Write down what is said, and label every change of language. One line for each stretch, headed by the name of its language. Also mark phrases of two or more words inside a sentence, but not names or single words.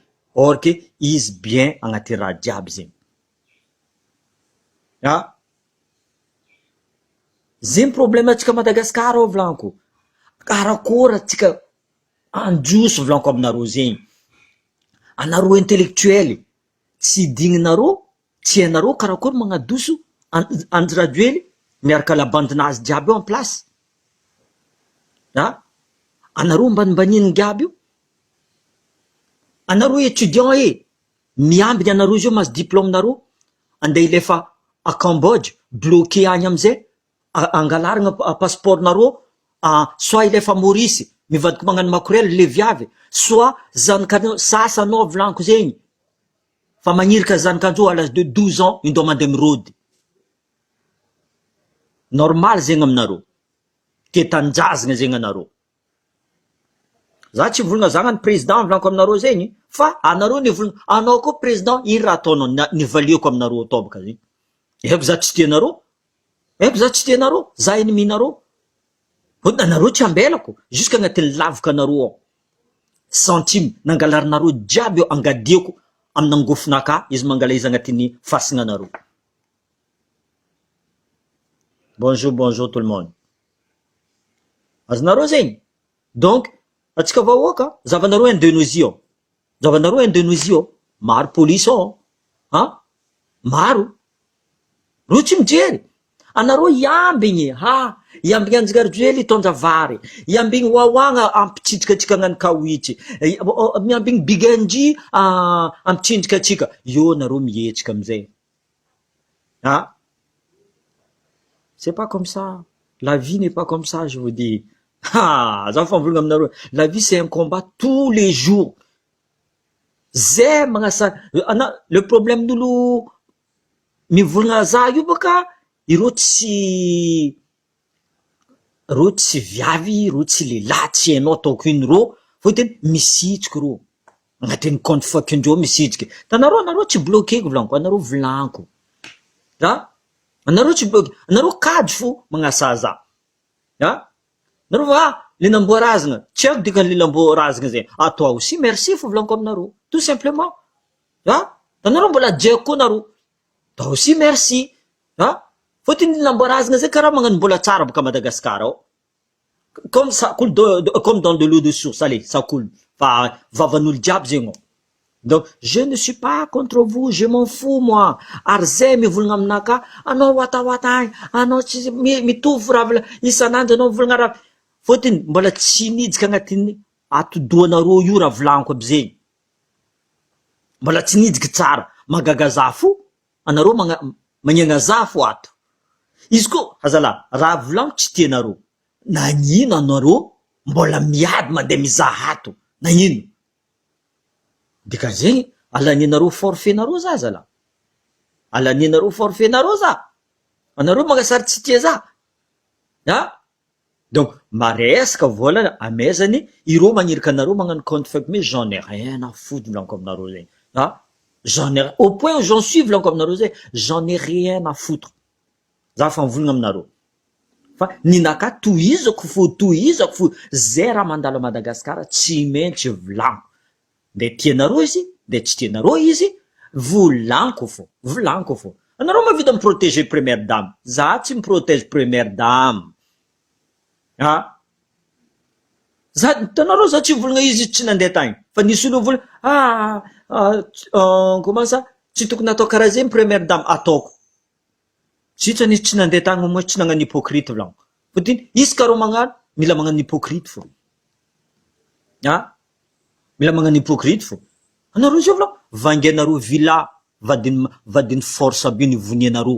French: Or que
Malagasy: izy bien agnatin'ny raha jiaby zegny. Zegny problème atsika Madagasikara ao volaniko. Karakory atsika anjoso volaniko aminareo zegny. Anareo intellectuel, tsy digninareo, tsy hainareo karakory magnadoso Andry Rajoely miaraka la bandinazy jiaby eo
French: en place.
Malagasy: Anareo mbanimbaniny jiaby io. Anareo étudiant miambiny anareo izy io mahazo diplôme nareo, andeha ilefa à Cambodge, bloqué agny amizay, angalaragna passeport nareo, soit ilefa Maurice, mivadiky magnano makorel le viavy, soit zanakanao sasanao volaniko zegny. Fa magnirika zanakandreo
French: à l'âge de 12 ans,
Malagasy: indao mandeha mirody. Normal zegny aminareo. Ke tanindrazagna zegny anareo. Za tsy volagna zagnany président volaniko aminareo zegny, fa anareo nivolagna, anao koa président, ino raha ataonao nivaliako aminareo atao baka zegny. Eko za tsy tianareo. Eko za tsy tianareo. Za ennemi nareo. Fôtiny anareo tsy ambelako. Jusque agnatin'ny lavaka anareo ao. Centime nangalarinareo jiaby eo angadiako amin'ny angofonaka izy mangala izy agnatin'ny fasina anareo.
French: Bonjour tout le monde.
Malagasy: Azonareo zegny. Donc, atsika vahoaka, zavanareo Indonésie ao. Zavanareo Indonésie ao, maro police ao. Maro. Ro tsy mijery. Anareo iambigny, iambigny Andry Rajoely tondra vary. Iambigny Wawa ampitsidrika atsika agnano kawitry. Miambigny Biganji ampitsindrika atsika. Io nareo mihetsika amizay.
French: C'est pas comme ça. La vie n'est pas comme ça, je vous dis.
Malagasy: Za fa mivolagna aminareo,
French: la vie c'est un combat tous les jours.
Malagasy: Zay magnasa le problème n'olo mivolagna za io baka ireo tsy viavy, ireo tsy lehilahy, tsy hainao ataoko ino reo, foteny misitriky reo agnatin'ny compte fakindreo misitriky. Anareo tsy bloqueko volaniko, anareo volaniko. Anareo tsy bloqué, anareo kajy fo magnasa za. Nareo le namboarazagna, tsy haiko dikan'le namboarazagna zay.
French: Toi aussi merci
Malagasy: fo volaniko aminareo.
French: Tout simplement.
Malagasy: Anareo mbola diako koa nareo.
French: Toi aussi merci.
Malagasy: Fotony namboarazagna zay karaha magnano mbola tsara baka Madagascar ao.
French: Comme ça coule comme dans de l'eau de source. Allez, ça coule.
Malagasy: Fa vavan'olo jiaby zegny.
French: Donc, je ne suis pas contre vous, je m'en fous moi.
Malagasy: Ary zay mivolagna aminaka, anao watawata agny, anao tsy mitovy raha isanandro anao mivolagna raha. Fotony mbola tsy nidiky agnatin'ny atodoanareo io raha volaniko aby zegny. Mbola tsy nidiky tsara, magaga za fo, anareo magnegna za fo ato. Izy ko azala, raha volaniko tsy tianareo. Nagnino anareo mbola miady mandeha mizaha ato? Nagnino? Dika zegny, alaninareo forfait-nareo za zala. Alaninareo forfait-nareo za. Anareo magnasary tsy tia za. Donc, maresaka vola amezany, ireo magnirika anareo magnano compte fake,
French: mais j'en ai rien à foutre
Malagasy: volaniko aminareo zegny.
French: J'en ai, au point où j'en suis
Malagasy: volaniko aminareo zegny,
French: j'en ai rien à foutre.
Malagasy: Za fa mivolagna aminareo. Fa ninaka tohizako fo, zay raha mandalo a Madagascar tsy maintsy volaniko. De tianareo izy, de tsy tianareo izy, volaniko fo. Anareo mavita miprotéger
French: première dame.
Malagasy: Za tsy miprotège
French: première dame.
Malagasy: Tanareo za tsy volagna izy tsy nandeha tagny. Fa nisy olo volagna,
French: comment ça?
Malagasy: Tsy tokony atao karaha zay
French: première dame
Malagasy: ataoko. Sitsa nisy tsy nandeha tagny
French: au moins
Malagasy: tsy nagnano hypocrite volaniko. Fotiny izy ka reo magnano, mila magnano hypocrite fo. Mila magnano hypocrite fo. Anareo zio volaniko, vangianareo villa, vadiny force aby io nivonianareo.